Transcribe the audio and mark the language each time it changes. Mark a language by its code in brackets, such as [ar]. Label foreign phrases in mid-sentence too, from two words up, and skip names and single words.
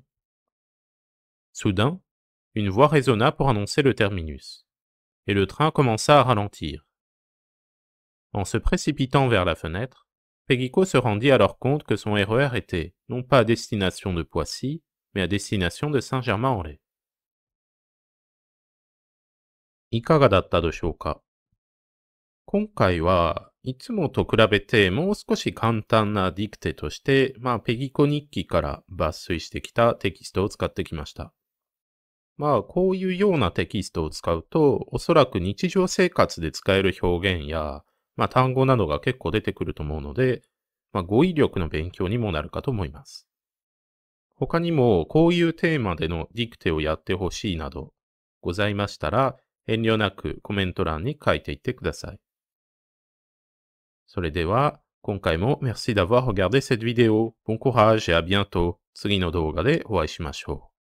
[fr] Soudain, une voix résonna pour annoncer le terminus, et le train commença à ralentir. En se précipitant vers la fenêtre, Pegiko se rendit alors compte que son RER était, non pas à destination de Poissy, mais à destination de Saint-Germain-en-Laye. [ja] いかがだったでしょうか。今回はいつもと比べてもう少し簡単なディクテとして、ペギコ日記から抜粋してきたテキストを使ってきました。こういうようなテキストを使うと、おそらく日常生活で使える表現や、単語などが結構出てくると思うので、語彙力の勉強にもなるかと思います。他にも、こういうテーマでのディクテをやってほしいなどございましたら、遠慮なくコメント欄に書いていってください。それでは、今回も [fr] merci d'avoir regardé cette vidéo. Bon courage et à bientôt. [ja] 次の動画でお会いしましょう。